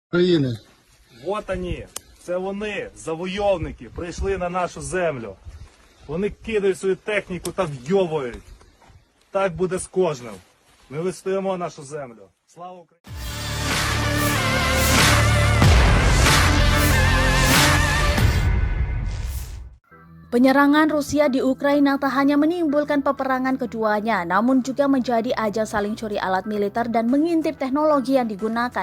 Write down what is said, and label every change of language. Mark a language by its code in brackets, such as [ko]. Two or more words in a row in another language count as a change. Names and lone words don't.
[uk] України. [ru] Вот они, [uk] це вони, завойовники, прийшли на нашу землю. Вони кидають свою техніку та вйовують. Так буде з кожним. Ми відстоїмо нашу землю. Слава Україні! [id] Penyerangan Rusia di Ukraina tak hanya menimbulkan peperangan keduanya, namun juga menjadi ajang saling curi alat militer dan mengintip teknologi yang digunakan.